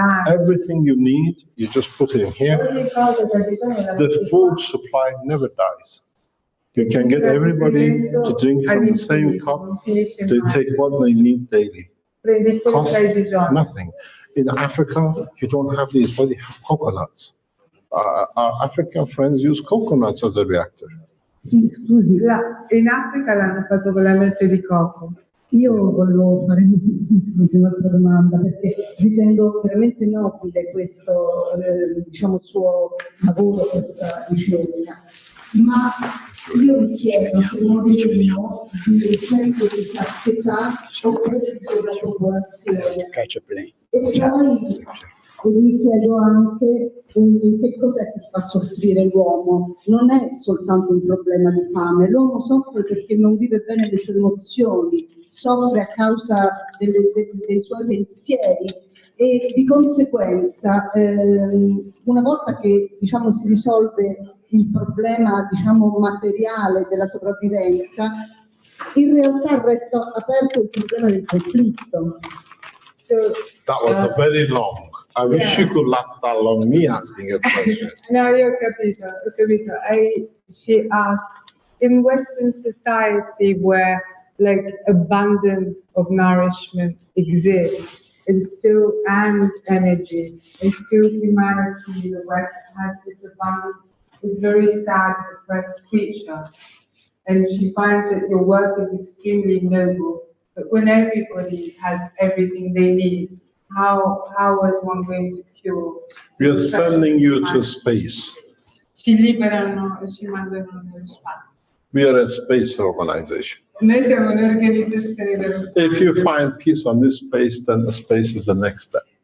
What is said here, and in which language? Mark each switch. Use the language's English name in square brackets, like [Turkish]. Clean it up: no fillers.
[English] Everything you need, you just put it in here. The food supply never dies. You can get everybody to drink from the same cup. They take what they need daily. Cost nothing. In Africa, you don't have these, but you have coconuts. Our African friends use coconuts as a reactor. [Italian] Sì, scusi, in Africa l'hanno fatto con la noce di cocco. Io volevo fare scusi, un'altra domanda, perché ritengo veramente nobile questo, diciamo, suo lavoro, questa ricerca. Ma io mi chiedo se moriremo di eccesso di sazietà oppure di sovrappopolazione. E poi mi chiedo anche che cos'è che fa soffrire l'uomo. Non è soltanto un problema di fame, l'uomo soffre perché non vive bene le sue emozioni, soffre a causa dei suoi pensieri e di conseguenza una volta che diciamo, si risolve il problema diciamo, materiale della sopravvivenza, in realtà resta aperto il problema del conflitto. [English] That was a very long. I wish you could last that long, me asking a question. [Italian] No, io ho capito. [English] She asked, in Western society where like abundance of nourishment exists, and energy, and still humanity, the West has this abundance, is very sad, depressed creature. And she finds that your work is extremely noble, but when everybody has everything they need, how is one going to cure? We are sending you to space. [Italian] Ci liberano e ci mandano nello spazio. [English] We are a space organization. [Italian] Noi siamo un'organizzazione dello spazio. [English] If you find peace on this space, then the space is the next step.